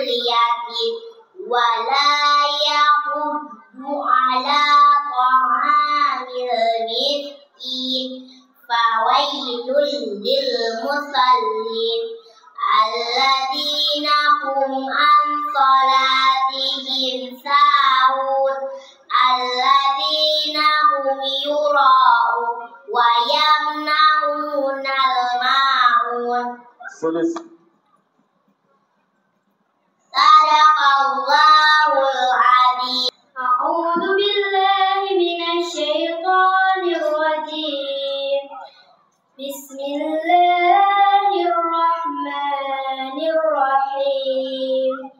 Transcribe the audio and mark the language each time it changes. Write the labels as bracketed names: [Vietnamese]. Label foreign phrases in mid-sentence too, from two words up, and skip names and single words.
[Arabic] يتيم ولا يحض على طعام المسكين فويل للمصلين الذين هم عن صلاتهم ساهون الذين هم يراءون ويمنعون الماعون. صدق الله العظيم. أعوذ بالله من الشيطان الرجيم. بسم الله الرحمن الرحيم.